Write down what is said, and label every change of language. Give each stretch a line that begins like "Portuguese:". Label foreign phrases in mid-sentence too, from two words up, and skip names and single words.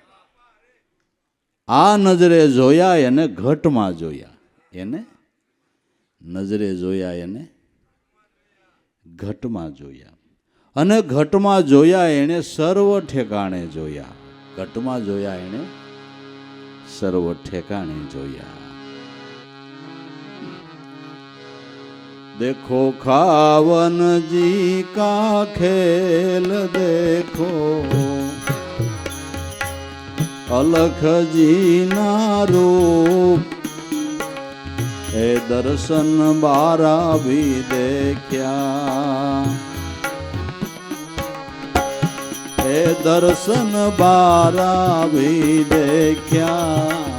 Gujarati: આ નજરે જોયા એને ઘટમાં જોયા. એને નજરે જોયા એને ઘટમાં જોયા. અને ઘટમાં જોયા એને સર્વ ઠેકાણે જોયા. ઘટમાં જોયા એને સર્વ ઠેકાણે જોયા.
Rajasthani: देखो खावन जी का खेल देखो, अलख जी ना रूप, ए दर्शन बारा भी देख्या, ए दर्शन बारा भी देख्या.